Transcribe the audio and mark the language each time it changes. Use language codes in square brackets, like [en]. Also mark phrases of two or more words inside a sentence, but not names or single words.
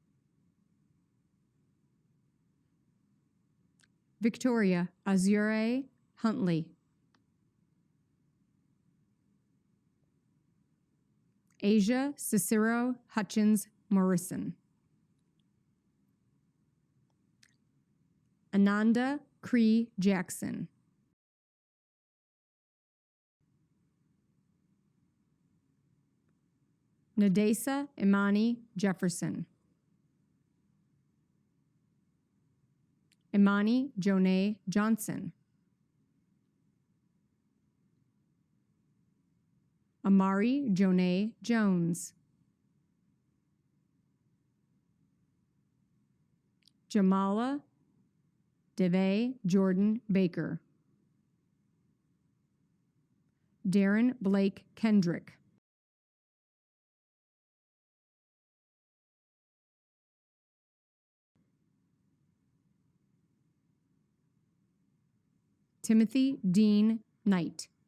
[en] Victoria Azure Huntley. Asia Cicero Hutchins Morrison. Ananda Cree Jackson. Nadesa Imani Jefferson. Imani Jonay Johnson. Amari Jonay Jones. Jamala Devay Jordan Baker. Darren Blake Kendrick. Timothy Dean Knight.